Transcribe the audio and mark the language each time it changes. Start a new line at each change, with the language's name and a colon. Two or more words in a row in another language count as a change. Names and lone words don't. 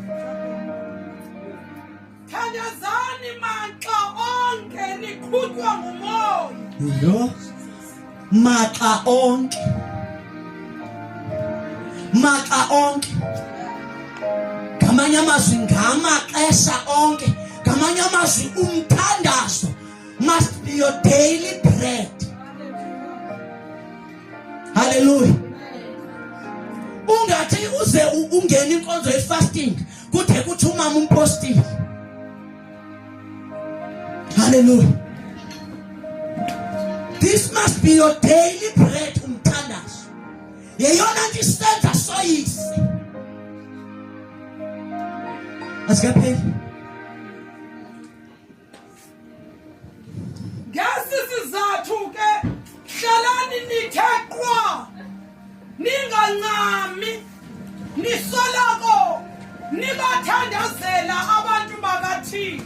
Xhosa: Thandazani maxa onke niqhutywa ngumoya. Yo. Maxa onke. Maxa onke. Ngamanye amazwi ngamaxesha onke. Ngamanye amazwi umthandazo
English: must be your daily bread.
Xhosa: Hallelujah. Ungathi uze ungena inkonzo yefasting kuthe kuthi umama umpostile. Hallelujah.
English: This must be your daily bread umthandazo.
Xhosa: Yeyona nto isenza soyise. Asikapheli. Ngesizathu ke hlalani nitheqwa ningancami nisoloko nibathandazela abantu bakaThixo.